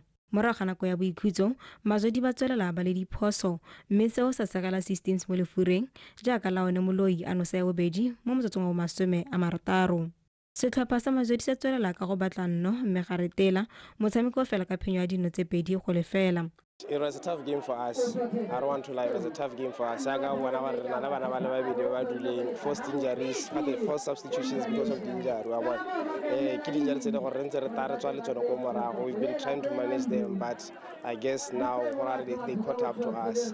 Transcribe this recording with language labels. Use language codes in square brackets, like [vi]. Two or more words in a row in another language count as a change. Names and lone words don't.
[tn] Morago ga nako ya boikhutso Mazothi ba tswelela ba le diphoso mme seo sa segela systems mo lefureng jaaka laone moloi a no sa ya bobedi mo motsotsong wa masome a marataro. Setlhopha sa Mazothi se tswelela ka go batla nno mme ga retela motshameko fela ka phenyo ya dino tse pedi go lefela. [en] It was a tough game for us. I don't want to lie, it was a tough game for us. Forced injuries, had the forced substitutions because of the injury. We've been trying to manage them, but I guess now they caught up to us.